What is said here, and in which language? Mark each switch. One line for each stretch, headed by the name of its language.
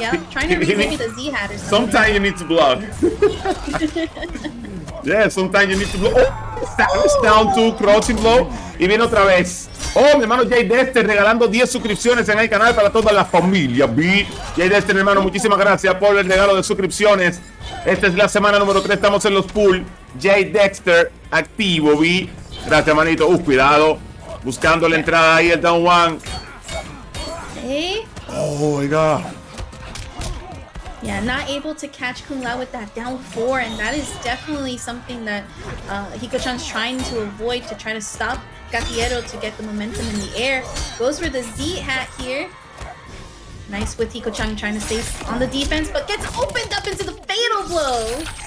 English: Trying to read maybe the Z hat or something. Sometimes you need to block. Yeah, sometimes you need to block. Oh, down to crouching blow.
Spanish: Y viene otra vez. Oh, mi hermano Jay Dexter regalando 10 suscripciones en el canal para toda la familia. Jay Dexter, mi hermano, muchísimas gracias por el regalo de suscripciones. Esta es la semana número 3, estamos en los pool. Jay Dexter, activo, vi. Gracias, manito. Cuidado. Buscando la entrada ahí, el down one.
English: Hey. Oh, my God. Yeah, not able to catch Kung Lao with that down 4, and that is definitely something that Hikochan's trying to avoid, to try to stop Gatiero to get the momentum in the air. Goes for the Z hat here. Nice with Hikochan trying to stay on the defense, but gets opened up into the Fatal Blow.